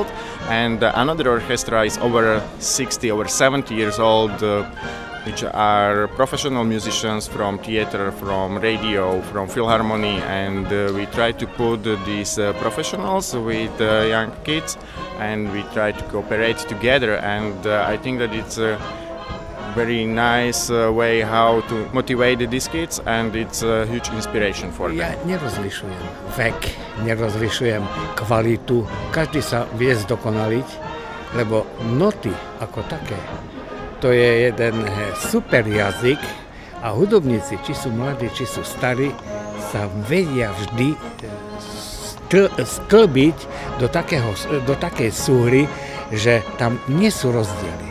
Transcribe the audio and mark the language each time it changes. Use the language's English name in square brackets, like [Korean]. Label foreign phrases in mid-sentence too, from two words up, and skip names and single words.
[English] and another orchestra is over 60 or 70 years old, which are professional musicians from theater, from radio, from Philharmony, and we try to put these professionals with young kids, and we try to cooperate together, and I think that it's a very nice way how to motivate these kids, and it's a huge inspiration for them. [Slovak] Ja nerozlišujem vek, nerozlišujem kvalitu, každý sa vie zdokonaliť, lebo noty ako také, to je jeden super jazyk a hudobníci, či sú mladí, či sú starí, sa vedia vždy sklbiť do takej súhry, že tam nie sú rozdiely.